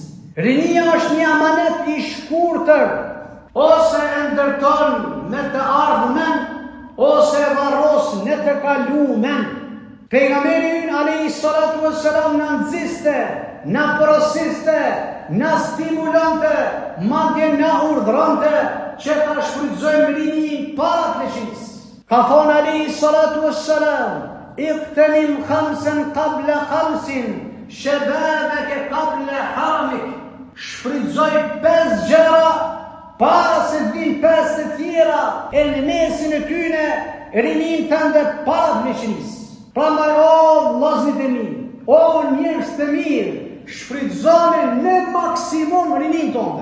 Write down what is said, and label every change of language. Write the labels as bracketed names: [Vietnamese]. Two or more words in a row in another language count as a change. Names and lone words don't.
[Albanian] Rinia është një amanet i shkurtër, ose e ndërton me të ardhmen, ose e varros në të kalumen. Pejgamberi ynë [Arabic] عليه الصلاة والسلام [Albanian] na nxiste, na porosiste, na stimulante, madje na urdhronte që ta shfrytëzojmë rinin para pleqërisë. Ka thonë [Arabic] عليه الصلاة والسلام اغتنم خمسا قبل خمس شبابك قبل هرمك. [Albanian] Shfrytëzoj 5 gjëra para se të vinë 5 të tjera, e në mesin e tyne rinin tënde para pleqërisë. Prandaj, o vllazërit e mi, o njerëz të mirë, shfrytëzoni në maksimum rinin tonë.